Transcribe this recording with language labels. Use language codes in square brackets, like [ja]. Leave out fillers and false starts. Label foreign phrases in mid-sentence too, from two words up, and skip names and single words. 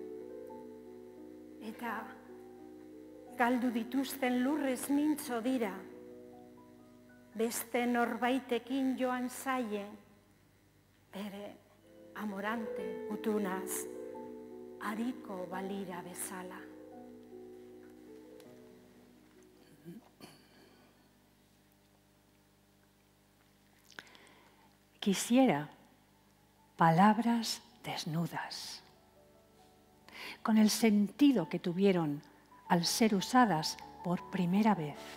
[eu] Eta galdu dituzten lurrez mintzo dira, beste norbaitekin joan zaien, bere amorante gutunaz, hariko balira bezala. [es] Quisiera palabras desnudas, con el sentido que tuvieron al ser usadas por primera vez.